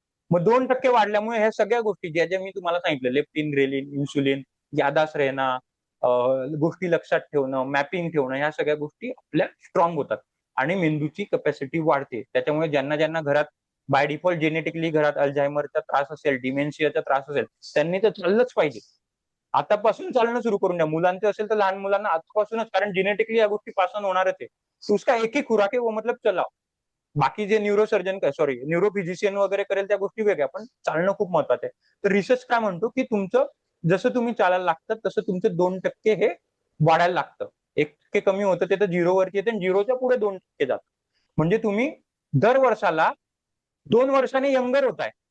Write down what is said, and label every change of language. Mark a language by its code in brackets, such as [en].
[mr] मग 2% वाढल्यामुळे ह्या सगळ्या गोष्टी ज्या मी तुम्हाला सांगितलं, लेप्टिन, ग्रेलिन, इन्सुलिन, यादास रहना, गोष्टी लक्षात ठेवणं, मॅपिंग ठेवणं, ह्या सगळ्या गोष्टी आपल्या स्ट्रॉंग होतात. आणि मेंदूची कॅपॅसिटी वाढते. त्याच्यामुळे ज्यांना ज्यांना घरात बाय डिफॉल्ट जेनेटिकली घरात अल्झायमरचा त्रास असेल, डिमेन्शियाचा त्रास असेल, त्यांनी तर चाललंच पाहिजे. आतापासून चालणं सुरू करून द्या. मुलांचं असेल तर लहान मुलांना आजपासूनच, कारण जेनेटिकली या गोष्टी पास ऑन होणारच आहे. [hi] तो उसका एक ही खुराक है वो मतलब चलाओ. [mr] बाकी जे न्यूरोसर्जन सॉरी न्यूरोफिजिशियन वगैरे करेल त्या गोष्टी वेगळ्या, पण चालणं खूप महत्वाचं आहे. तर रिसर्च काय म्हणतो की तुमचं जसं तुम्ही चालायला लागतात तसं तुमचं 2% हे वाढायला लागतं. 1% कमी होतं ते तर 0 वरती येते आणि 0च्या पुढे 2% जातं. म्हणजे तुम्ही दर वर्षाला 2 वर्षांनी यंगर होताय.